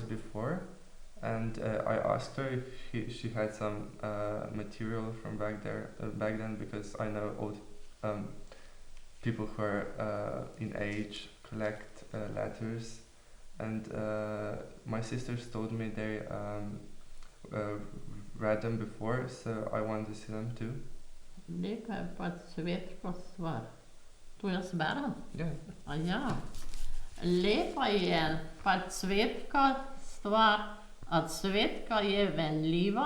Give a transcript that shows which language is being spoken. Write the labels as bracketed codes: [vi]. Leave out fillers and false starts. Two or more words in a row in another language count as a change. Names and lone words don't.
[en] before, and I asked her if she had some material from back then, because I know old people who are in age collect letters, and my sisters told me they read them before, so I wanted to see them too. [sl] Lepa je pač svetska stvar. To jaz berem? Ja. A ja. Lepa je pač svetska stvar, a cvetka je venljiva.